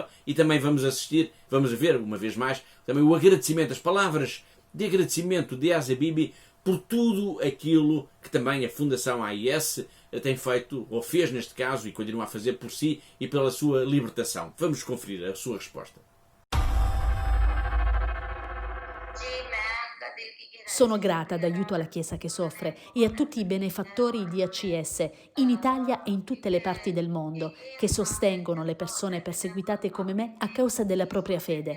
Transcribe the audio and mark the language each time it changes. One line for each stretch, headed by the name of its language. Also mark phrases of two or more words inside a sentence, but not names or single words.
Portuguese: E também vamos ver, uma vez mais, também o agradecimento, as palavras de agradecimento de Asia Bibi por tudo aquilo que também a Fundação AIS tem feito, ou fez neste caso, e continua a fazer por si e pela sua libertação. Vamos conferir a sua resposta.
Italian: Sono grata d'aiuto alla Chiesa che soffre e a tutti i benefattori di ACS in Italia e in tutte le parti del mondo che sostengono le persone perseguitate come me a causa della propria fede.